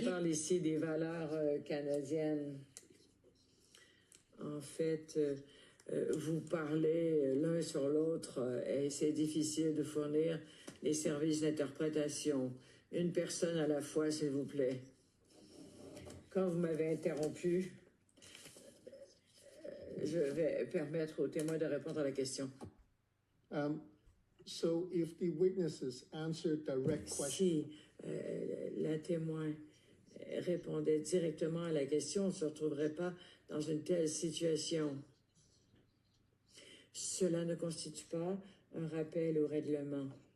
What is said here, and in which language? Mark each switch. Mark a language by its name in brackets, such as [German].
[French] On parle ici des valeurs canadiennes. En fait, vous parlez l'un sur l'autre et c'est difficile de fournir les services d'interprétation. Une personne à la fois, s'il vous plaît. Quand vous m'avez interrompu, je vais permettre aux témoins de répondre à la question. [English] So if the witnesses answer direct questions. [French] Si la témoin répondait directement à la question, on ne se retrouverait pas dans une telle situation. Cela ne constitue pas un rappel au règlement.